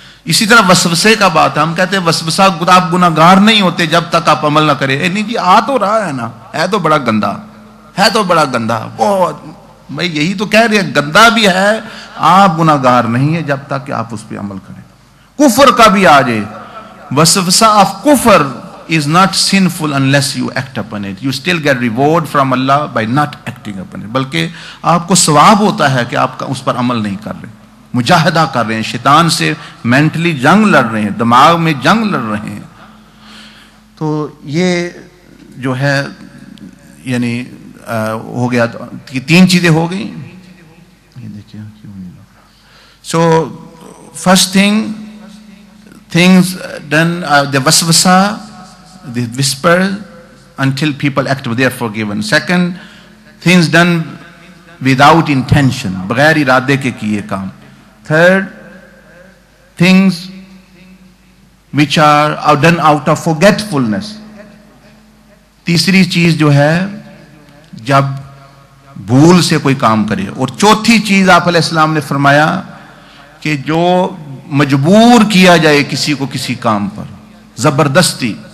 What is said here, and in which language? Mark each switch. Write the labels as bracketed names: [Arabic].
[Urdu] اسی طرح وسوسے کا بات ہے, ہم کہتے ہیں وسوسہ, آپ گناہگار نہیں ہوتے جب تک آپ عمل نہ کریں. نہیں جی, آ تو رہا ہے نا, ہے تو بڑا گندا, بہت, بھائی یہی تو کہہ رہے ہیں, گندا بھی ہے, آپ گناہگار نہیں ہیں جب تک کہ آپ اس پہ عمل کریں. کفر کا بھی آ جائے, وسوسہ آف کفر [English] is not sinful unless you act upon it. You still get reward from Allah by not acting upon it. [Urdu] بلکہ آپ کو ثواب ہوتا ہے کہ آپ اس پر عمل نہیں کر رہے, مجاہدہ کر رہے ہیں, شیطان سے مینٹلی جنگ لڑ رہے ہیں, دماغ میں جنگ لڑ رہے ہیں. تو یہ جو ہے یعنی ہو گیا, تین چیزیں ہو گئی. یہ دیکھیں کیوں نہیں لگ رہا. [English] So first thing, things done, the waswasa, the whisper until people act, they are forgiven. Second, things done without intention, [Urdu] بغیر ارادے کے کیے کام. [English] Third, things which are done out of forgetfulness. [Urdu] تیسری چیز جو ہے جب بھول سے کوئی کام کرے. اور چوتھی چیز آپ علیہ السلام نے فرمایا کہ جو مجبور کیا جائے کسی کو کسی کام پر زبردستی.